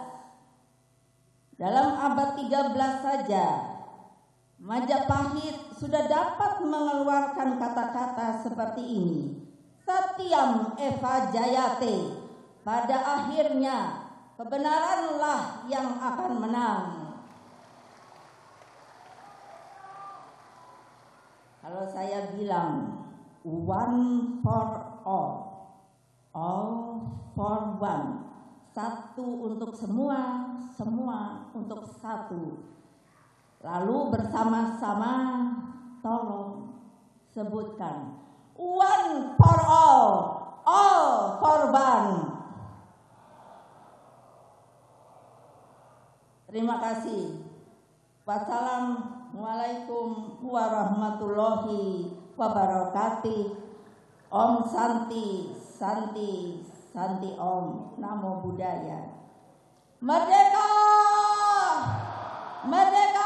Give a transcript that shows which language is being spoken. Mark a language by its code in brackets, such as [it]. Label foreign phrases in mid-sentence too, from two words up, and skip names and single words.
[id] Dalam abad 13 saja, Majapahit sudah dapat mengeluarkan kata-kata seperti ini. [sa] सत्यम् एव जयते, [id] pada akhirnya kebenaranlah yang akan menang. Kalau saya bilang [en] one for all for one, [id] satu untuk semua, semua untuk satu. Lalu bersama-sama tolong sebutkan [en] one for all for one. [id] Terima kasih. [ar] والسلام عليكم ورحمة الله وبركاته. [sa] ॐ शान्ति शान्ति शान्ति ॐ. [pi] Namo Buddhaya. [id] Merdeka! Merdeka!